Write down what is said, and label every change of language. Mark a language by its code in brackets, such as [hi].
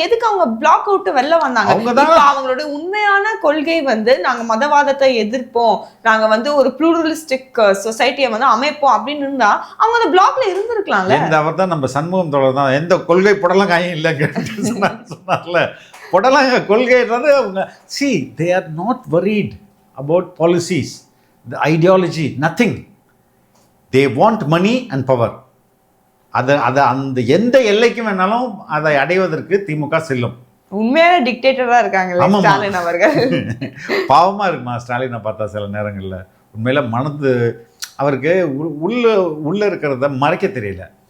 [ta] எதுக்கு அவங்க பிளாக் விட்டு வெளில வந்தாங்க? அவங்களோட உண்மையான கொள்கை வந்து நாங்க மதவாதத்தை எதிர்ப்போம், நாங்க வந்து ஒரு ப்ளூரலிஸ்டிக் சொசைட்டியை வந்து அமைப்போம் அப்படின்னு இருந்தா அவங்க அந்த பிளாக்ல இருந்திருக்கலாம்ல. அவர் தான் நம்ம சண்முகம் தோழர் தான் எந்த கொள்கை புடலாம் காயம் இல்லைங்க சொன்னார்ல. புடலாங்க கொள்கைன்றது அவங்க [en] they are not worried about policies, the ideology, nothing. They want money and power. [ta] அதை அந்த எந்த எல்லைக்கும் வேணாலும் அதை அடைவதற்கு திமுக செல்லும். உண்மையான டிக்டேட்டரா இருக்காங்க ஸ்டாலின் அவர்கள். பாவமா இருக்குமா ஸ்டாலினை பார்த்தா சில நேரங்களில். உண்மையில மனது அவருக்கு உள்ள இருக்கிறத மறைக்க தெரியல.